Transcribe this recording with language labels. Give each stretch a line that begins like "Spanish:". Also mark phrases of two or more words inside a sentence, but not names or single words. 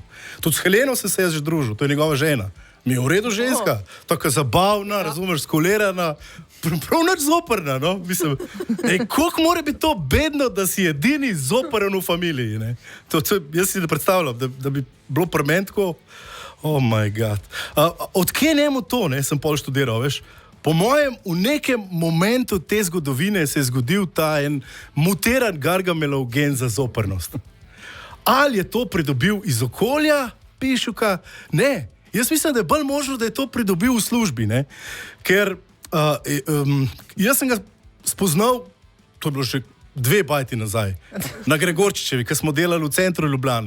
Slovenian: Tudi s Heleno se je že družil, to je njegova žena. Mi je v redu ženska, tako zabavna, razumeš, skolirana, prav nič zoprna, no? Mislim, koliko mora biti to bedno, da si edini zopren v familiji, ne? Jaz si ne predstavljam, da bi bilo prementko.
English: Oh my god.
Slovenian: Odkje njemu to, ne, sem pol študiral, veš? Po mojem, v nekem momentu te zgodovine se je zgodil ta en mutiran Gargamelov gen za zoprnost. Ali je to pridobil iz okolja, Pišuka? Ne. Jaz mislim, da je bolj možno, da je to pridobil v službi, ne? Ker jaz sem ga spoznal, to je bilo še 2 bajti nazaj, na Gregorčičevi, ko smo delali v centru Ljubljane.